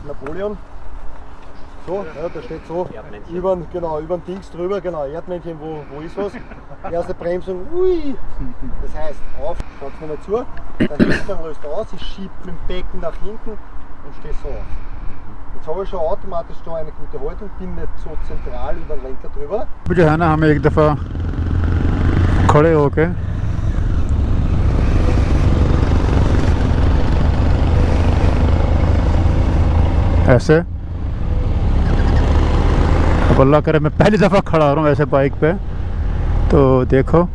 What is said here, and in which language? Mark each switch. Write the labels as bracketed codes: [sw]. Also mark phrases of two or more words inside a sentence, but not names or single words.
[de] Entweder so auf Napoleon So, ja, da steht so, über den Dings drüber, genau, Erdmännchen, wo ist was? Erste Bremsung, ui! Das heißt, auf, schaut nochmal zu, der Hintern löst aus, ich schiebe mit dem Becken nach hinten und stehe so auf. Jetzt habe ich schon automatisch da eine gute Haltung, bin nicht so zentral über den Lenker drüber. [hi] जो है ना हमें एक दफ़ा खड़े होके ऐसे, अब अल्लाह करे मैं पहली दफ़ा खड़ा हो रहा हूँ ऐसे बाइक पे, तो देखो